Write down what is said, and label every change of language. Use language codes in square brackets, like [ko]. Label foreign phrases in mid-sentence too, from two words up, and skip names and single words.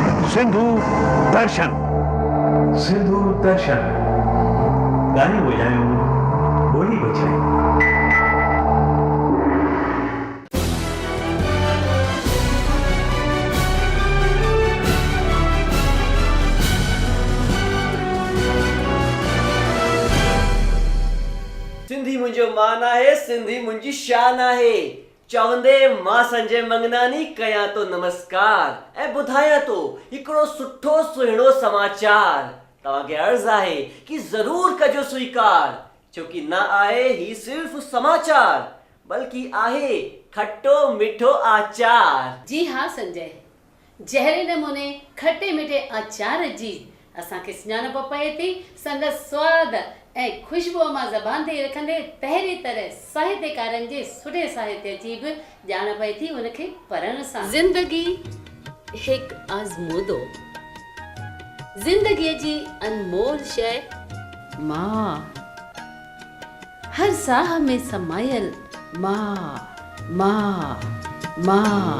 [sd] सिंधु दर्शन। सिंधु दर्शन। गाने बजायो, बोली बजाई। सिंधी मुंहिंजो मान आहे, सिंधी मुंहिंजी शान आहे। चवंदे मां संजय मंगनानी कयां तो नमस्कार ऐं ॿुधायां तो हिकिड़ो सुठो सुहिणो समाचार। तव्हांखे अर्ज़ आहे कि ज़रूर कजो स्वीकार, छोकि न आहे ही सिर्फ़ समाचार बल्कि आहे खट्टो मिठो आचार। जी हाँ संजय, जहिड़े नमूने खटे मिठे आचार जी असांखे सुञाणप पए थी, संदसि स्वाद ऐं खुशबू मां ज़बान ते रखंदे तहिड़ी तरह साहित्यकारनि जे सुठे साहित्य जी बि ॼाण पए थी उनखे पढ़ण सां। ज़िंदगी हिकु आज़मूदो, ज़िंदगीअ जी अनमोल शइ मां, हर साह में समायल मां मां मां।